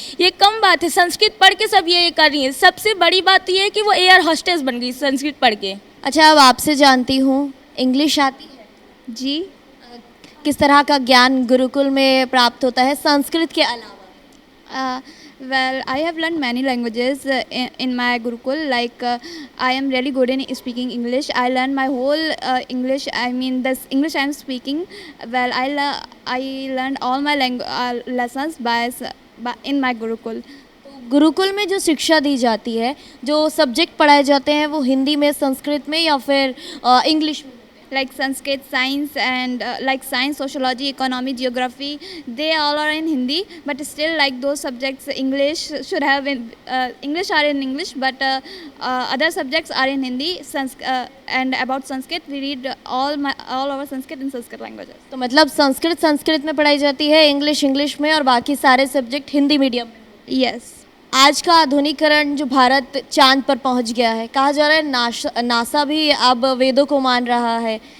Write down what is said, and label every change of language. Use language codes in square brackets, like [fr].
[hi] ये कम बात है, संस्कृत पढ़ के सब ये कर रही हैं। सबसे बड़ी बात ये है कि वो एयर होस्टेस बन गई संस्कृत पढ़ के। अच्छा, अब आपसे जानती हूँ, इंग्लिश आती है? जी। किस तरह का ज्ञान गुरुकुल में प्राप्त होता है संस्कृत के अलावा? [en] Well, I have learned many languages in my Gurukul. Like I am really good in speaking English. I learned my whole English. I mean, this English I am speaking. Well, I learned all my lessons by in my Gurukul. [hi] Gurukul में जो शिक्षा दी जाती है, जो subject पढ़ाए जाते हैं, वो हिंदी में, संस्कृत में या फिर इंग्लिश में? [en] Like Sanskrit, science, and like science, sociology, economy, geography, they all are in Hindi. But still, like those subjects, English should have in English are in English, but other subjects are in Hindi. And about Sanskrit, we read all our Sanskrit in Sanskrit languages. [hi] तो मतलब संस्कृत में पढ़ाई जाती है, English में, और बाकी सारे सब्जेक्ट हिंदी मीडियम में। [en] Yes. [hi] आज का आधुनिकीकरण जो भारत चांद पर पहुंच गया है, कहा जा रहा है नासा भी अब वेदों को मान रहा है।